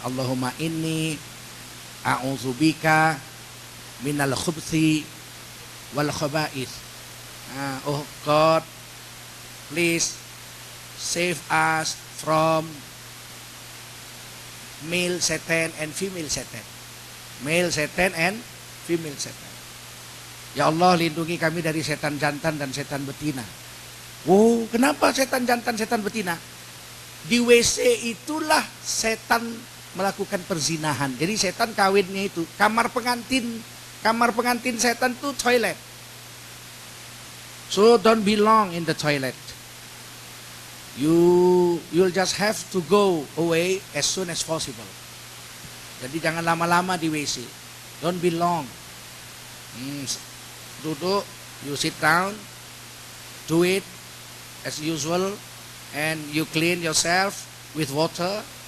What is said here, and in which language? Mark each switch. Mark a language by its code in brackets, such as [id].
[ar] Allahumma inni a'udzubika minal khubthi wal khaba'ith. [en] Oh God, please save us from male Satan and female Satan. Male Satan and female setan. [id] Ya Allah, lindungi kami dari setan jantan dan setan betina. Oh, kenapa setan jantan, setan betina? Di WC itulah setan melakukan perzinahan. Jadi setan kawinnya itu kamar pengantin setan itu toilet. [en] So don't belong in the toilet. You'll just have to go away as soon as possible. [id] Jadi jangan lama-lama di WC. [en] Don't belong. Duduk, you sit down, do it as usual, and you clean yourself with water.